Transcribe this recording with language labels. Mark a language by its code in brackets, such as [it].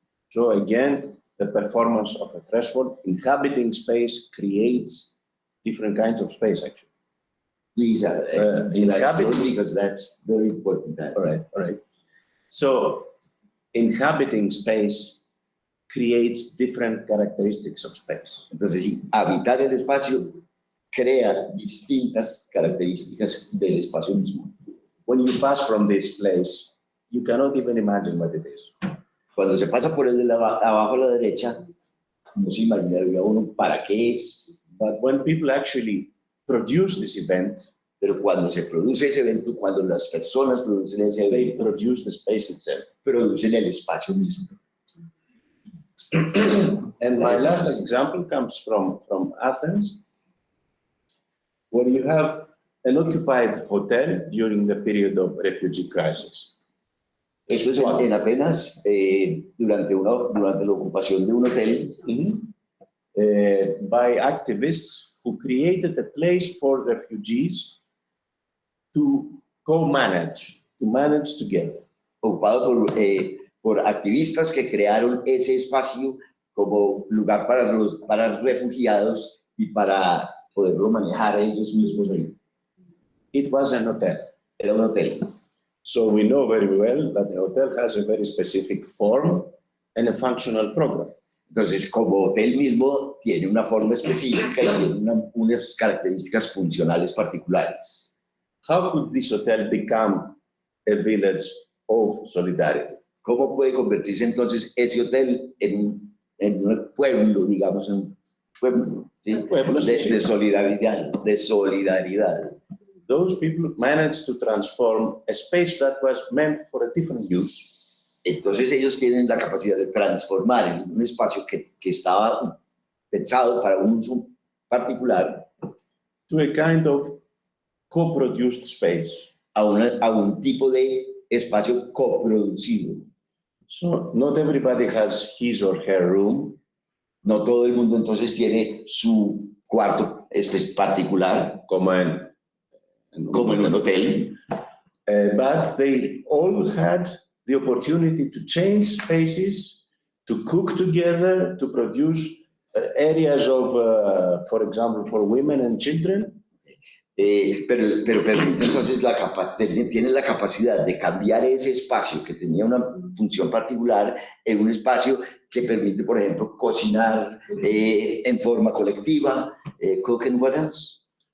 [en] So again, the performance of a threshold, inhabiting space creates different kinds of space, actually. Please, inhabit- because that's very important. All right. So inhabiting space creates different characteristics of space. [es] Entonces, sí, habitar el espacio crea distintas características del espacio mismo. [en] When you pass from this place, you cannot even imagine what it is. [es] Cuando se pasa por el de abajo a la derecha, no se imaginaría uno para qué es, [en] But when people actually produce this event, [es] pero cuando se produce ese evento, cuando las personas producen ese [en] they [es] evento, [en] produce the space itself. [es] producen el espacio mismo. [en] And my last example comes from Athens, where you have an occupied hotel during the period of refugee crisis. [es] Esto es en Atenas, durante la ocupación de un hotel, [en] By activists who created a place for refugees to co-manage, to manage together. [es] ocupado por activistas que crearon ese espacio como lugar para refugiados y para poderlo manejar ellos mismos ahí. [en] It was an hotel. [es] Era un hotel. [en] So we know very well that the hotel has a very specific form and a functional program. [es] Entonces, como hotel mismo, tiene una forma específica y tiene unas características funcionales particulares. [en] How could this hotel become a village of solidarity? [es] ¿Cómo puede convertirse entonces ese hotel en un pueblo, digamos, en un pueblo, ¿sí? Pueblo, sí. de solidaridad, de solidaridad? [en] Those people managed to transform a space that was meant for a different use [es] Entonces ellos tienen la capacidad de transformar en un espacio que estaba pensado para un uso particular [en] to a kind of co-produced space. [es] a un tipo de espacio coproducido. [en] So not everybody has his or her room. [es] No todo el mundo entonces tiene su cuarto particular, como en un hotel, [en] but they all had the opportunity to change spaces, to cook together, to produce areas of, for example, for women and children. [es] pero permite entonces tiene la capacidad de cambiar ese espacio que tenía una función particular en un espacio que permite, por ejemplo, cocinar en forma colectiva, [en] cook and what else?